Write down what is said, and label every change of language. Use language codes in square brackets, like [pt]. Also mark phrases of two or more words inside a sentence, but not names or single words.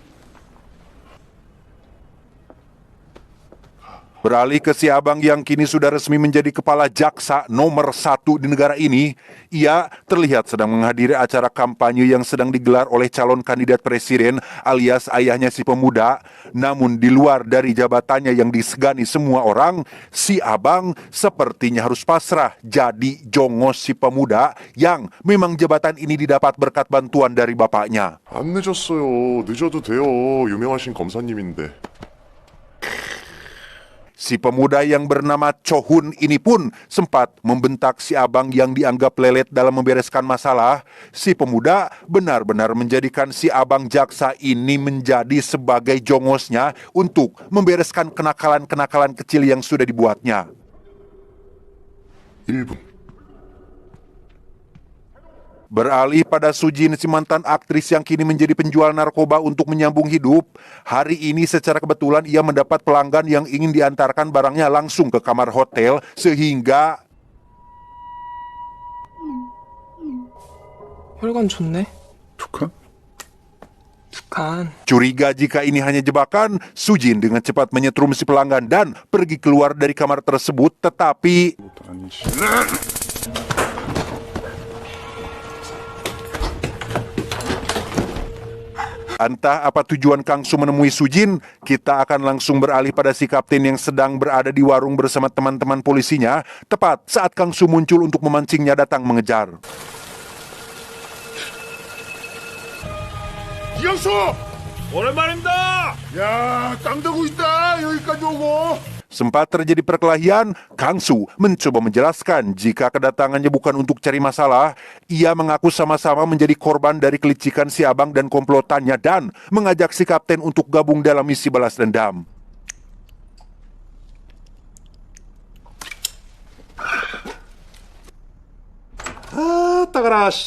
[id] Beralih ke si abang yang kini sudah resmi menjadi kepala jaksa nomor 1 di negara ini, ia terlihat sedang menghadiri acara kampanye yang sedang digelar oleh calon kandidat presiden alias ayahnya si pemuda. Namun di luar dari jabatannya yang disegani semua orang, si abang sepertinya harus pasrah jadi jongos si pemuda yang memang jabatan ini didapat berkat bantuan dari bapaknya. [ko] 안 늦었어요. 늦어도 돼요. 유명하신 검사님인데. [id] Si pemuda yang bernama Chohun ini pun sempat membentak si abang yang dianggap lelet dalam membereskan masalah. Si pemuda benar-benar menjadikan si abang jaksa ini menjadi sebagai jongosnya untuk membereskan kenakalan-kenakalan kecil yang sudah dibuatnya. [ko] 1분. [id] Beralih pada Sujin, si mantan aktris yang kini menjadi penjual narkoba untuk menyambung hidup. Hari ini secara kebetulan ia mendapat pelanggan yang ingin diantarkan barangnya langsung ke kamar hotel, sehingga [ko] 혈관 좋네. 북한? 북한. [id] curiga jika ini hanya jebakan, Sujin dengan cepat menyetrum si pelanggan dan pergi keluar dari kamar tersebut. Tetapi [ko] 아니지. [id] entah apa tujuan Kang Su menemui Sujin, kita akan langsung beralih pada si kapten yang sedang berada di warung bersama teman-teman polisinya, tepat saat Kang Su muncul untuk memancingnya datang mengejar. [ko] 이영수! 오랜만입니다! 야, 땅 대고 있다! 여기까지 오고! [id] Sempat terjadi perkelahian, Kang Su mencoba menjelaskan jika kedatangannya bukan untuk cari masalah. Ia mengaku sama-sama menjadi korban dari kelicikan si abang dan komplotannya dan mengajak si kapten untuk gabung dalam misi balas dendam. [ko] 따가라.